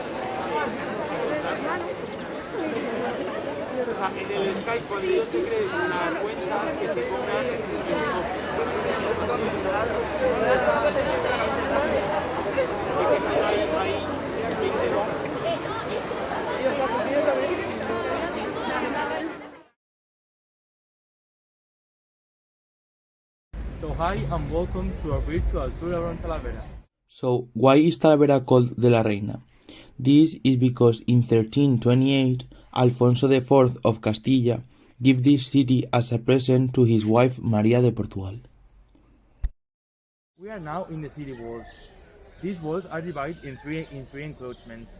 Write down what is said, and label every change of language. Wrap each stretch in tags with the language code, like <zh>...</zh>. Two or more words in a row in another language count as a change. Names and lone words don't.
<es>O sea, en el Skype, cuando ellos se creen una cuenta, que se pongan EUthopia. Y que salga ahí 20 ¿no?</es> <en>So hi and welcome to our virtual tour around Talavera. So, why is Talavera called de la Reina? This is because in 1328, Alfonso IV of Castilla gave this city as a present to his wife Maria de Portugal. We are now in the city walls. These walls are divided in three encroachments.</en>